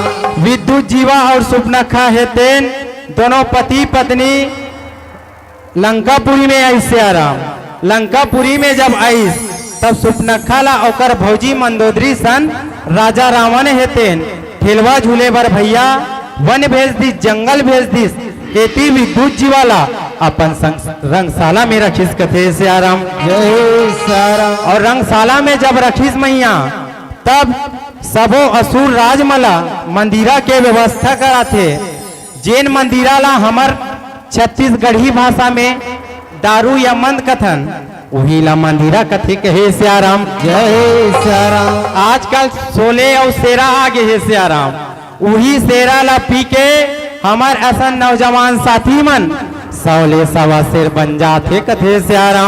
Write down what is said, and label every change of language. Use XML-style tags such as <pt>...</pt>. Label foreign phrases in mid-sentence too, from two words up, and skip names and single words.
<hne>विद्युत जीवा और सुपनखा है तेन दोनों पति पत्नी लंकापुरी में आई सियाराम। लंकापुरी में जब आई तब सुपनखा ला ओकर भौजी मंदोदरी सन राजा रावण है तेन ठेलवा झूले बर भैया वन भेज दी जंगल भेज दी एती विद्युत जीवाला अपन रंगशाला में रखीस कथे सियाराम। जय श्याराम। और रंगशाला में जब रखीस मैया तब सबो असुर राजमला मंदिरा के व्यवस्था करा थे। जैन मंदिरा ला हमर छत्तीसगढ़ी भाषा में दारू या मंद कथन वही ला मंदिरा कथे कहे सियाराम। जय श्याराम। आजकल सोले और सेरा आगे है सियाराम। वही सेरा ला पी के हमार ऐसा नौजवान साथी मन सौले सवा शेर बन जाते कथे सियाराम।</hne>